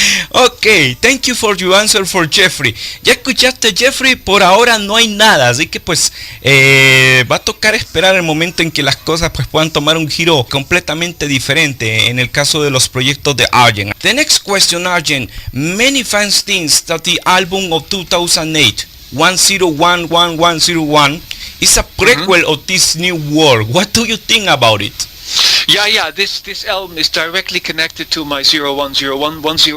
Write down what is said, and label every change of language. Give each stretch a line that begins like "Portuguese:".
English: Ok, thank you for your answer for Jeffrey.
Spanish: Ya escuchaste, Jeffrey, por ahora no hay nada, así que pues va a tocar esperar el momento en que las cosas pues puedan tomar un giro completamente diferente en el caso de los proyectos de Arjen.
English: The next question, Arjen. Many fans think that the album of 2008, 101101, is a prequel of this new world. What do you think about it? Yeah. This album is directly connected to my 1001 album.